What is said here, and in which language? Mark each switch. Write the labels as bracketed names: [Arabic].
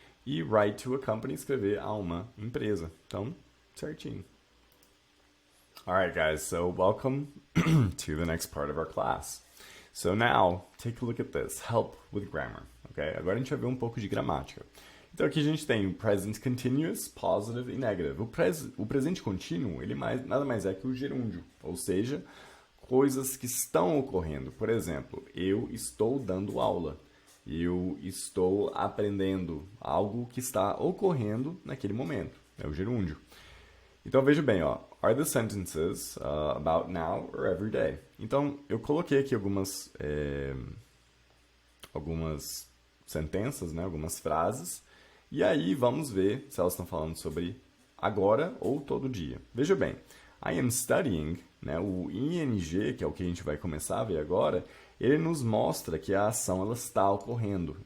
[Portuguese] E [English] write to a company, [Portuguese] escrever a uma empresa. Então, certinho. [English] Alright guys, so welcome to the next part of our class. So now, take a look at this, help with grammar, ok? [Portuguese] Agora a gente vai ver um pouco de gramática. Então aqui a gente tem o present continuous, positive e negative. O presente contínuo, ele nada mais é que o gerúndio, ou seja, coisas que estão ocorrendo. Por exemplo, eu estou dando aula. Eu estou aprendendo algo que está ocorrendo naquele momento. É o gerúndio. Então veja bem, ó. [English] Are the sentences about now or every day? [Portuguese] Então eu coloquei aqui algumas sentenças, né? Algumas frases. E aí vamos ver se elas estão falando sobre agora ou todo dia. Veja bem, [English] I am studying, [Portuguese] né? O ing, que é o que a gente vai começar a ver agora, ele nos mostra que a ação ela está ocorrendo.